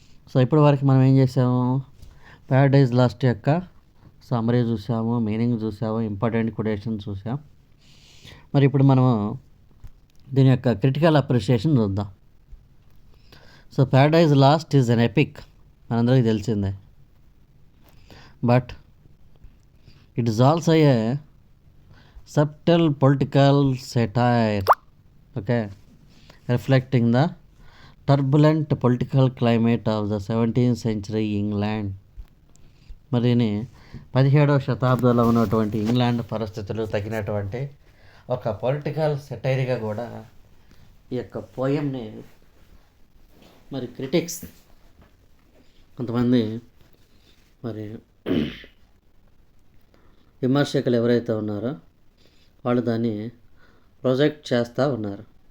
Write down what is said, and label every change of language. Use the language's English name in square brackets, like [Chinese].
[Telugu] So ఇప్పటి వరకు మనం ఏం చేసాము? ప్యారడైజ్ లాస్ట్ యొక్క సమ్మరీ చూసాము, మీనింగ్ చూసాము, ఇంపార్టెంట్ కొటేషన్ చూసాం. మరి ఇప్పుడు మనము దీని యొక్క క్రిటికల్ అప్రిషియేషన్ చూద్దాం. [English] so paradise lost is an epic, [Telugu] మనందరికీ తెలిసిందే. [English] But it is also a subtle political satire, okay, reflecting the turbulent political climate of the 17th century England. [Telugu] మరి 17వ శతాబ్దంలో ఉన్నటువంటి ఇంగ్లాండ్ పరిస్థితులు తగినటువంటి ఒక పొలిటికల్ సెటైర్గా కూడా ఈ యొక్క పోయంని మరి క్రిటిక్స్ కొంతమంది మరి విమర్శకులు ఎవరైతే ఉన్నారో వాళ్ళు దాన్ని ప్రొజెక్ట్ చేస్తూ ఉన్నారు.